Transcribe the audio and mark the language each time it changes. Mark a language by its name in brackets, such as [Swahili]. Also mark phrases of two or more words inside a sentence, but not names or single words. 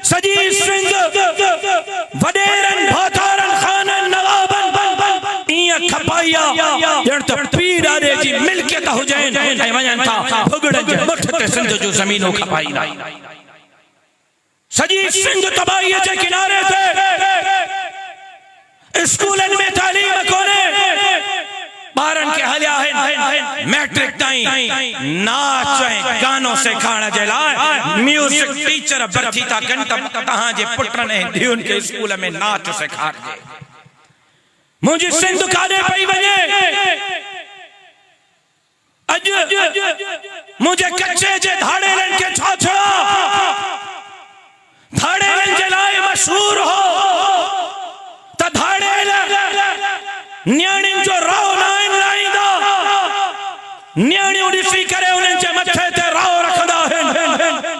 [Sindhi] सजी सिंध वडेरन भातारन खानन नवाबन इया खपाया जण त पीर आदे जी मिल्कियत हुजैन ऐं वजन था भुगड़न जे मठ ते सिंध जो ज़मीनो खपाई। सजी सिंध तबाही के किनारे थे, स्कूलन में तालीम कोने, बारन के हलिया है मैट्रिक ताईं नाच ऐं गानो सिखाण जे लाइ म्यूजिक टीचर भर्ती था कनि त तहां जे पुटन ऐं धीउनि खे स्कूल में नाच सिखारिजे। मुंहिंजी सिंध काॾे पई वञे? अॼु मुंहिंजे कच्चे जे धाड़ेलनि खे छा छड़ा धाड़ेलनि जे लाइ मशहूर हो त धाड़ेल न्याणियुनि जो राव न लाईंदा, न्याणियूं ॾिसी करे उन्हनि जे मथे ते राव रखंदा आहिनि।